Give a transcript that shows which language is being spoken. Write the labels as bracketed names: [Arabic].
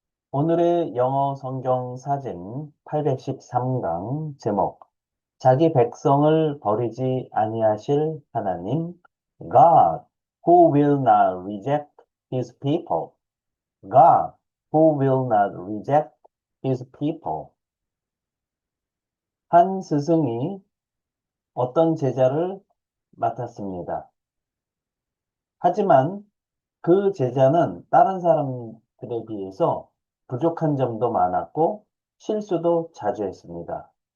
[Korean] 오늘의 영어 성경 사진 813강 제목 자기 백성을 버리지 아니하실 하나님 [English] God who will not reject his people. God who will not reject his people. [Korean] 한 스승이 어떤 제자를 맡았습니다. 하지만 그 제자는 다른 사람들에 비해서 부족한 점도 많았고 실수도 자주 했습니다.